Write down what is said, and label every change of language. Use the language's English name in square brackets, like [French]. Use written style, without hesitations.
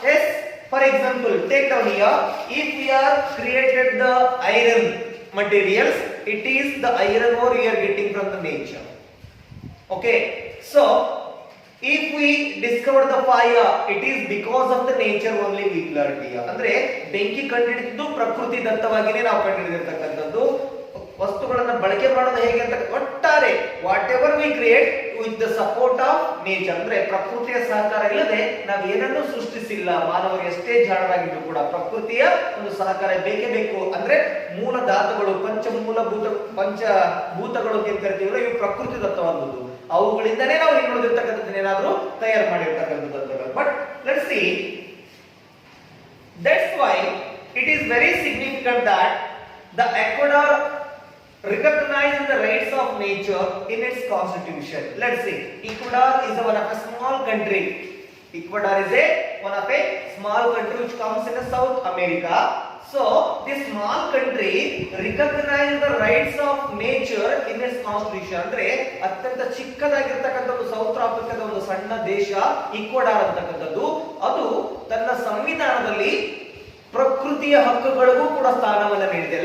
[English] Yes, for example, take down here, if we are created the iron materials, it is the iron ore we are getting from the nature. Okay, so if we discover the fire, it is because of the nature only we learned here. [Kannada] ಅಂದ್ರೆ ಬೆಂಕಿ ಕಂಡುಹಿಡಿದಿದ್ದು ಪ್ರಕೃತಿ ದತ್ತವಾಗಿನೇ ನಾವು ಕಂಡುಹಿಡಿದಿರ್ತಕ್ಕಂಥದ್ದು. ವಸ್ತುಗಳನ್ನು ಬಳಕೆ ಮಾಡೋದು ಹೇಗೆ ಅಂತ ಒಟ್ಟಾರೆ [English] whatever we create with the support of nature, [Kannada] ಅಂದ್ರೆ ಪ್ರಕೃತಿಯ ಸಹಕಾರ ಇಲ್ಲದೆ ನಾವು ಏನನ್ನೂ ಸೃಷ್ಟಿಸಿಲ್ಲ. ಮಾನವರು ಎಷ್ಟೇ ಜಾಣರಾಗಿದ್ರು ಕೂಡ ಪ್ರಕೃತಿಯ ಒಂದು ಸಹಕಾರ ಬೇಕೇ ಬೇಕು. ಅಂದ್ರೆ ಮೂಲ ಧಾತುಗಳು, ಪಂಚಭೂತಗಳು ಅಂತ ಕರಿತೀವಲ್ಲ, ಇವು ಪ್ರಕೃತಿ ದತ್ತವಾದದ್ದು. ಅವುಗಳಿಂದನೇ ನಾವು ಏನ್ ನೋಡಿರ್ತಕ್ಕಂಥದ್ದು ಏನಾದ್ರೂ ತಯಾರು ಮಾಡಿರ್ತಕ್ಕಂಥದ್ದು. [English] But let's see, that's why it is very significant that the Ecuador recognizes the rights of nature in its constitution. Let's see, Ecuador is one of a small country. Ecuador is one of a small country which comes in South America. So this small country recognizes the rights of nature in its constitution. [Kannada] ಅಂದ್ರೆ ಅತ್ಯಂತ ಚಿಕ್ಕದಾಗಿರ್ತಕ್ಕಂಥದ್ದು south ಆಫ್ರಿಕಾದ ಒಂದು ಸಣ್ಣ ದೇಶ Ecuador ಅಂತಕ್ಕಂಥದ್ದು. ಅದು ತನ್ನ ಸಂವಿಧಾನದಲ್ಲಿ ಪ್ರಕೃತಿಯ ಹಕ್ಕುಗಳಿಗೂ ಕೂಡ ಸ್ಥಾನವನ್ನು ನೀಡಿದೆ.